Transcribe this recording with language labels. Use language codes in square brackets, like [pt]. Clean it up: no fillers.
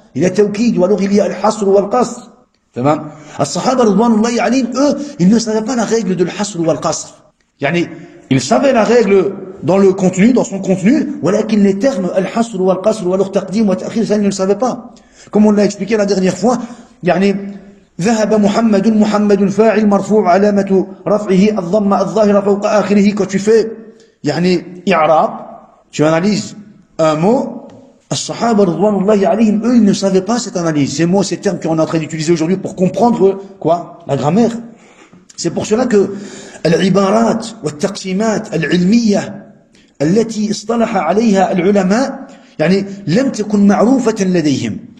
[fr] Il y a tawkid, ou alors il y a al-hasr ou al-qasr. As-sahaba radwanullahi alayhim, eux, ils ne savaient pas la règle de al-hasr ou al-qasr. Ils savaient la règle dans le contenu, dans son contenu, walakin les termes al-hasr ou al-qasr, ou alors taqdim wa ta'khir, ça, ils ne le savaient pas. Comme on l'a expliqué la dernière fois, [ar] ذهب محمد فاعل مرفوع علامة رفعه الضمة الظاهرة فوق آخره. [fr] Quand tu fais i'rab, tu analyses un mot. As-sahaba radwanullahi alayhim, eux, ils ne savaient pas cette analyse, ces mots, ces termes qu'on est en train d'utiliser aujourd'hui pour comprendre quoi? La grammaire. C'est pour cela que [ar] al-ibarat wa al-taqsimat al-ilmiyya التي اصطلح عليها العلماء لم تكن معروفة لديهم.